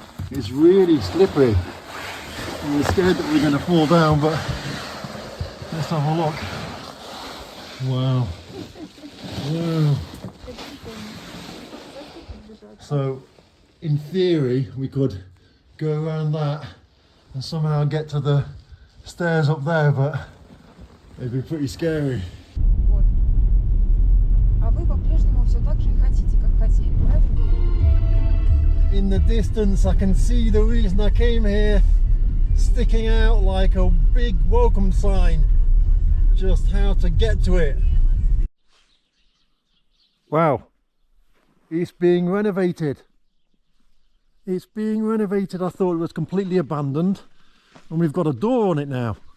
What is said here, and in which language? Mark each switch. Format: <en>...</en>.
<en>It's really slippery. I'm scared that we're going to fall down, but let's have a look. Wow. Wow. So in theory we could go around that and somehow get to the stairs up there, but it'd be pretty scary.</en> <ru>Вот. А вы по-прежнему все так же и хотите, как хотели, правильно?</ru> <en>In the distance I can see the reason I came here sticking out like a big welcome sign. Just how to get to it. Wow. It's being renovated. It's being renovated. I thought it was completely abandoned, and we've got a door on it now.</en>